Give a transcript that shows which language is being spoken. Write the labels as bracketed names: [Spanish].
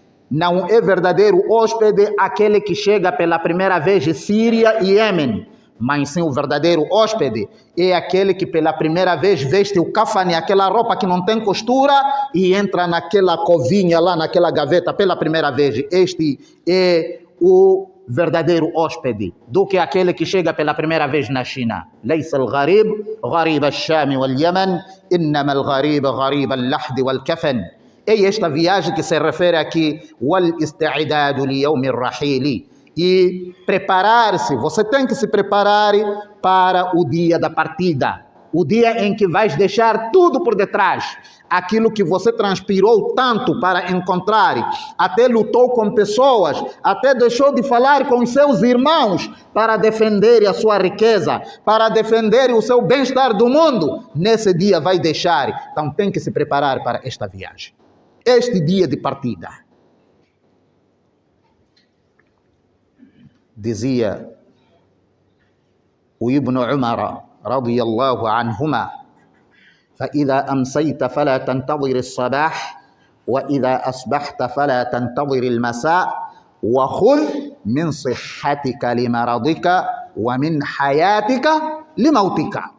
[Portuguese] Não é verdadeiro hóspede aquele que chega pela primeira vez de Síria e Iêmen, mas sim o verdadeiro hóspede é aquele que pela primeira vez veste o kafane, aquela roupa que não tem costura, e entra naquela covinha lá, naquela gaveta pela primeira vez. Este é o verdadeiro hóspede, do que aquele que chega pela primeira vez na China. [Arabic] ليس الغريب غريب الشام واليمن إنما الغريب غريب اللحد والكفن. [Portuguese] É esta viagem que se refere aqui, [Arabic] والاستعداد ليوم الرحيل. [Portuguese] E preparar-se, você tem que se preparar para o dia da partida, o dia em que vais deixar tudo por detrás, aquilo que você transpirou tanto para encontrar, até lutou com pessoas, até deixou de falar com os seus irmãos para defender a sua riqueza, para defender o seu bem-estar do mundo, nesse dia vai deixar. Então tem que se preparar para esta viagem, este dia de partida. Dizia o [Arabic] Ibn Umar radiyallahu anhuma: فإذا أمسيت فلا تنتظر الصباح وإذا أصبحت فلا تنتظر المساء وخذ من صحتك لمرضك ومن حياتك لموتك.